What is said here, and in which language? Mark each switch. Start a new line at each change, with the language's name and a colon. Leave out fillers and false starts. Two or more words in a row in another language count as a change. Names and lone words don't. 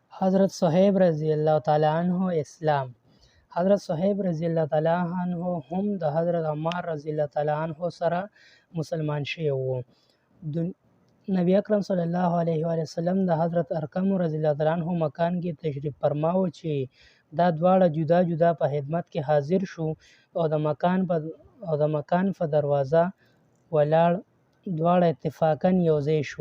Pashto: حضرت صہیب
Arabic: رضی اللہ تعالی عنہ
Pashto: اسلام. حضرت صہیب
Arabic: رضی اللہ تعالی عنہ
Pashto: هم د حضرت عمار
Arabic: رضی الله تعالی عنہ
Pashto: سره مسلمان شوی وو. نبی اکرم
Arabic: صلی الله علیه و وسلم
Pashto: د حضرت ارقم
Arabic: رضی الله تعالی عنہ
Pashto: مکان کې تشریف فرماو چې دا دواړه جدا جدا په خدمت کې حاضر شو او د مکان په دروازه ولاړ دواړه اتفاقا یوځای شو.